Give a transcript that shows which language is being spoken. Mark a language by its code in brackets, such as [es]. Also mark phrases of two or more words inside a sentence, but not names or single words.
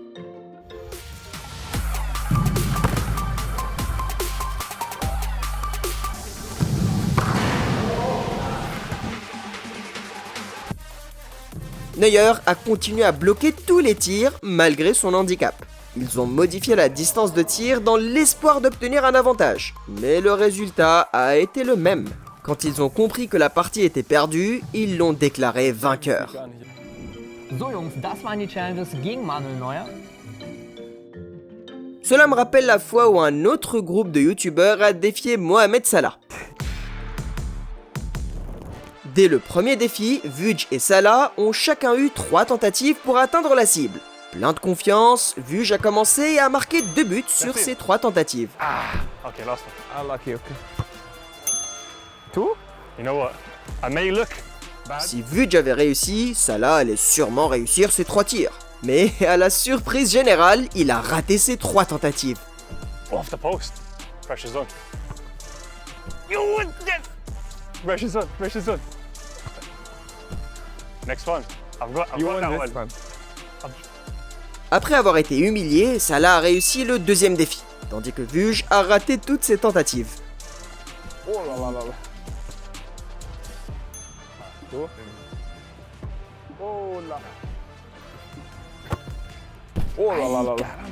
[fr] Neuer a continué à bloquer tous les tirs malgré son handicap. Ils ont modifié la distance de tir dans l'espoir d'obtenir un avantage, mais le résultat a été le même. Quand ils ont compris que la partie était perdue, ils l'ont déclaré vainqueur. [de] So Jungs, das waren die Challenges gegen Manuel Neuer. [fr] Cela me rappelle la fois où un autre groupe de youtubeurs a défié Mohamed Salah. Dès le premier défi, Vuj et Salah ont chacun eu 3 tentatives pour atteindre la cible. Plein de confiance, Vuj a commencé et a marqué 2 buts sur ces 3 tentatives. [en] Okay, last one. Unlucky, okay. 2? You know what? I may look [fr] Si Vuj avait réussi, Salah allait sûrement réussir ses 3 tirs. Mais à la surprise générale, il a raté ses 3 tentatives. [en] Off the post. Pressure's on. You would get. Pressure's on. Pressure's on. Next one. I've got that one. [fr] Après avoir été humilié, Salah a réussi le deuxième défi, tandis que Vuj a raté toutes ses tentatives. Oh là là là là. Oh là. Oh là là là là.